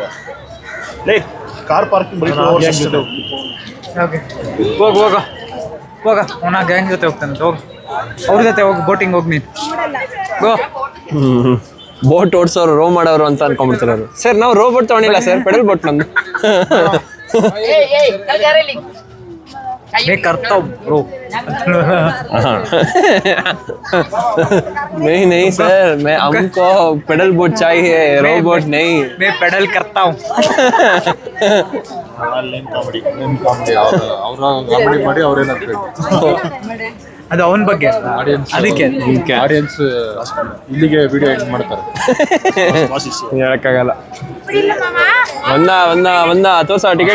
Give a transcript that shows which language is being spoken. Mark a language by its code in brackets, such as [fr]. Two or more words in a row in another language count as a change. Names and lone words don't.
[kn] ಲೇ [en] car parking [kn] ಬರೀ ಹೋಗ ಅವನ ಗ್ಯಾಂಗ್ ಜೊತೆ ಹೋಗ್ತಾನೆ. ಹೋಗಿ ಅವ್ರ ಜೊತೆ ಹೋಗಿ ಬೋಟಿಂಗ್ ಹೋಗಿ ನೀನು ಗೋ. ಬೋಟ್ ಓಡಿಸೋರು ರೋ ಮಾಡೋರು ಅಂತ ಅನ್ಕೊಂಡ್ಬಿಡ್ತಾರೆ ಅವರು. ಸರ್ ನಾವು ರೋಬೋಟ್ ತಗೊಂಡಿಲ್ಲ ಸರ್, [en] pedal boat [kn] ನಮ್ದು. [hi] करता हूँ ब्रो. नहीं सर, मैं हमको [en] pedal boat [hi] चाहिए, रोबोट नहीं. मैं पेडल करता हूँ. [kn] ಕಾಮಿಡಿ ಮಾಡಿ ಅವ್ರೇನಾಗ್ಬೇಕು ಅದು ಅವನ ಬಗ್ಗೆ ಅದಕ್ಕೆ ಆಡಿಯನ್ಸ್ ಇಲ್ಲಿಗೆ [en] video end [kn] ಮಾಡ್ತಾರೆ. ಹೇಳಕ್ಕಾಗಲ್ಲ. ಒಂದ ತೋರ್ಸ ಟಿಕೆಟ್.